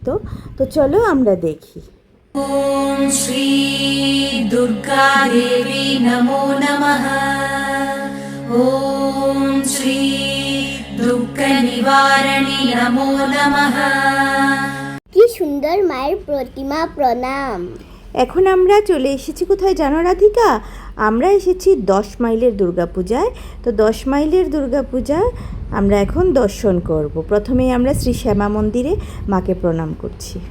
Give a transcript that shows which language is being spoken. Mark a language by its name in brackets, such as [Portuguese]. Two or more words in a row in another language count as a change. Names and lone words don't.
[Bangla] তো চলো আমরা দেখি। [Sanskrit] ওম শ্রী দুর্গা দেবী নমো নমঃ। ॐ श्री दुःखनिवारिणी नमो नमः। [Bangla] কি সুন্দর মায়ের প্রতিমা, প্রণাম। এখন আমরা চলে এসেছি কোথায় জানো রাধিকা? আমরা এসেছি 10 মাইলের দুর্গাপূজায়। তো 10 মাইলের দুর্গাপূজা আমরা এখন দর্শন করব। প্রথমেই আমরা শ্রী শ্যামা মন্দিরে মাকে প্রণাম করছি।